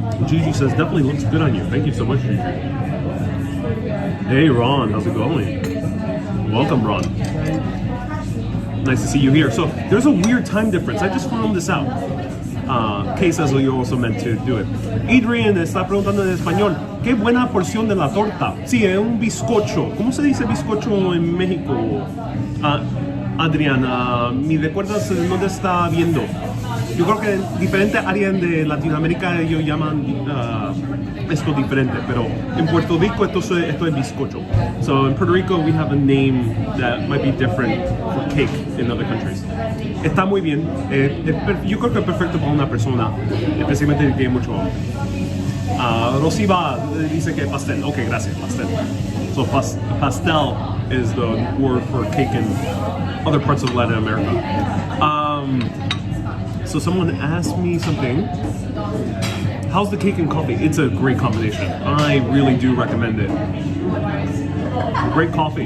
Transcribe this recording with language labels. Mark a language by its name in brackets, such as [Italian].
[English] Gigi says, definitely looks good on you. Thank you so much, Gigi. Hey, Ron, how's it going? Welcome, Ron. Nice to see you here. So there's a weird time difference. I just found this out. Kay says you also meant to do it. [Spanish] Adrian está preguntando en español, qué buena porción de la torta. Sí, es un bizcocho. ¿Cómo se dice bizcocho en México? Adriana, ¿me recuerdas dónde está viendo? Yo creo que en diferentes áreas de Latinoamérica ellos llaman esto diferente, pero en Puerto Rico esto es bizcocho. [English] So in Puerto Rico we have a name that might be different for cake in other countries. [Spanish] Está muy bien. Yo creo que es perfecto para una persona, especialmente si tiene mucho hambre. Rosiva dice que pastel. Ok, gracias, pastel. [English] So pastel is the word for cake in other parts of Latin America. So someone asked me something. How's the cake and coffee? It's a great combination. I really do recommend it. Great coffee.